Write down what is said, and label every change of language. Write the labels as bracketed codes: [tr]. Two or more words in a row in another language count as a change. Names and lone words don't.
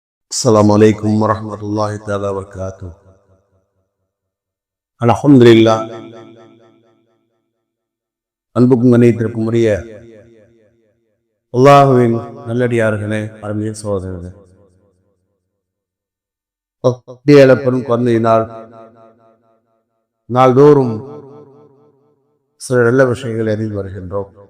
[ar] السلام عليكم ورحمة الله تعالى وبركاته. الحمد لله. [ta] அன்புக்கும் கணியத்திற்கும் உரிய அல்லாஹுவின் நல்லடியார்களே, அருமைய சோதரர்களே, பெரும் குழந்தையினால் நாள்தோறும் சில நல்ல விஷயங்களை அறிந்து வருகின்றோம்.